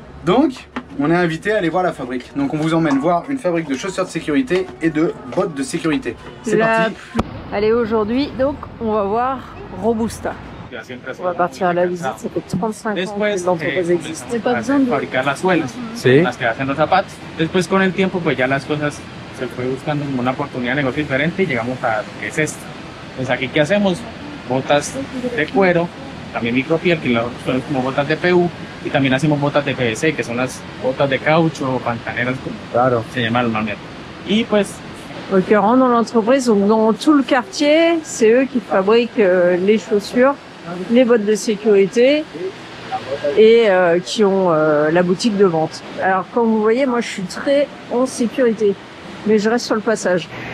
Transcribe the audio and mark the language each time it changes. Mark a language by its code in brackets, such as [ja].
[fr] Donc on est invité à aller voir la fabrique. Donc on vous emmène voir une fabrique de chaussures de sécurité et de bottes de sécurité. C'est parti. Allez, aujourd'hui, donc on va voir Robusta. On va partir à la visite, ça fait 35 ans que l'entreprise existe. C'est pas besoin de [es] fabricar las suelas, Sí. las que hacen los zapatos. Después con el tiempo pues ya las cosas se fue buscando como una oportunidad de negocio diferente y llegamos a lo que es esto. Entonces aquí ¿qué hacemos? Botas de cuero, también micropiel, que son como botas de PU, y también hacemos botas de PVC, que son las botas de caucho o pantaneras, Claro. se llama normalmente. Y pues [fr] Donc on rentre dans l'entreprise, donc dans tout le quartier, c'est eux qui fabriquent les chaussures, les bottes de sécurité et qui ont la boutique de vente. Alors comme vous voyez, moi je suis très en sécurité, mais je reste sur le passage.